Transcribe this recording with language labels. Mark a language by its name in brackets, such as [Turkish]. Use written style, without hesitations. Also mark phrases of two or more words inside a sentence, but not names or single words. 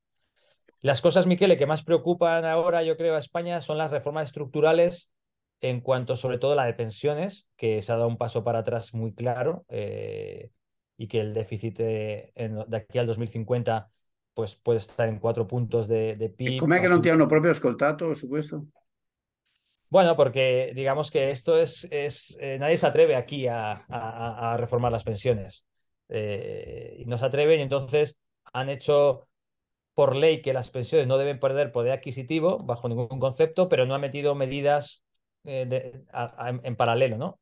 [Spanish] Las cosas, Miquele, que más preocupan ahora, yo creo, a España son las reformas estructurales en cuanto sobre todo a la de pensiones, que se ha dado un paso para atrás muy claro y que el déficit de aquí al 2050 pues, puede estar en 4 puntos de [Italian] E [Spanish] PIB. [Italian] com'è [Spanish] Va a [Italian] che non ti [Spanish] subir. [Italian] hanno proprio ascoltato su questo? [Spanish] Bueno, porque digamos que esto nadie se atreve aquí a reformar las pensiones. Y no se atreven y entonces han hecho por ley que las pensiones no deben perder poder adquisitivo bajo ningún concepto, pero no ha metido medidas en paralelo, ¿no?